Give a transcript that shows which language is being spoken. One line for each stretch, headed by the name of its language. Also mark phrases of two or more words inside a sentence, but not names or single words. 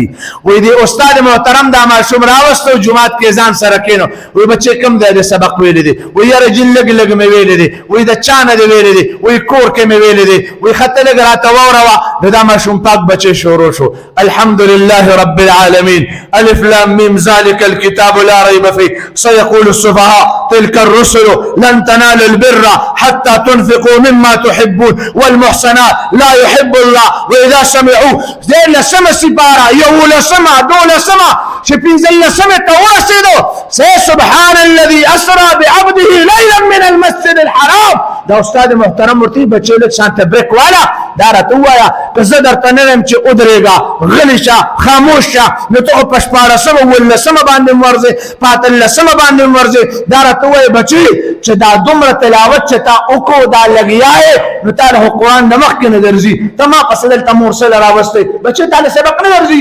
Pashto: وایي دی استاد محترم دا ماشوم راوستو جماعت کې ځان سره کېنو، وایي بچې کوم ځای د سبق ویلی دی؟ وایي یاره جي لږ لږ مې ویلی دی. وایي د چا نه دې ویلی دی؟ وایي کور کې مې ویلی دی. وایي ښه ته لږ راته واوروه. نو دا ماشوم پاک بچې شروع شو،
Arabic: الحمدلله رب العالمین، الف لام میم ذلک الکتاب لا ریب فیه سیقول السفهاء تلک الرسل لن تنالوا البر حتى تنفقوا مما تحبون والمحصنات لا يحب الله واذا سمعوا
Pashto: دې لسمه سپاره یولسمه دولسمه چې پنځلسمه ته ورسېدو
Arabic: سبحان الذي اسرى بعبده ليلا من المسجد الحرام.
Pashto: دا استاد محترم ورته بچی لږ شانته بریک والا دا راته ووایه که زه درته نه وایم چې ودرېږه غلی شه خاموش شه نو ته خو په شپاړسمه اوولسمه باندې م ورځې په اتلسمه باندې م ورځې. دا راته ووایه بچی چې دا دومره تلاوت چې تا وکړو دا لګیا یې نو تا له قرآن نه مخکې نه درځي، ته ما پسې دلته مور سره راوستی بچی تا له سبق نه درځي.